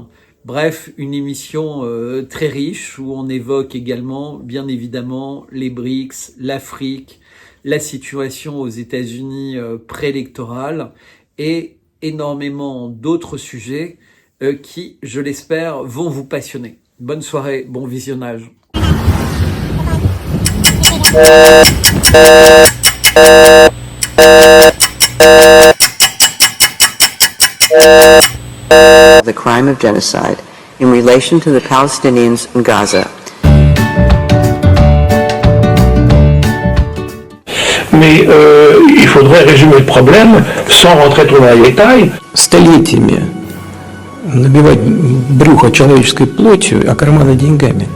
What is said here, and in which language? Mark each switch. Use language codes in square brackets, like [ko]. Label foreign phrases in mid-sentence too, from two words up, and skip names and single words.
[fr] Bref, une émission très riche où on évoque également, bien évidemment, les BRICS, l'Afrique, la situation aux États-Unis préélectorale et énormément d'autres sujets qui, je l'espère, vont vous passionner. Bonne soirée, bon visionnage. [en] The crime of genocide in relation to the Palestinians in Gaza. [fr] Mais il faudrait résumer le problème sans rentrer trop dans les détails. [ru] Столетиями набивать брюхо человеческой плотью, а карманы деньгами.